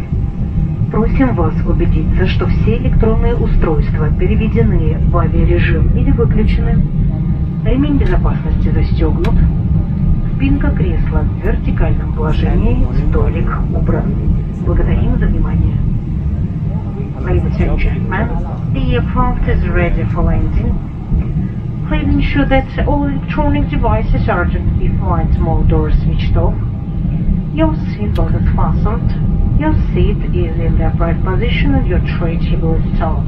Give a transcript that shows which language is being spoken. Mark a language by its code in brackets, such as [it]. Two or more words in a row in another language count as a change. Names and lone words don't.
[ru] Просим вас убедиться, что все электронные устройства переведены в авиарежим или выключены, ремень безопасности застегнут, спинка кресла в вертикальном положении, столик убран. Благодарим за внимание. [en] Ladies and gentlemen, the aircraft is ready for landing. Please ensure that all electronic devices are at the flight mode or switched off. Your seatbelt is fastened. Your seat is in the upright position and your tray table is stowed.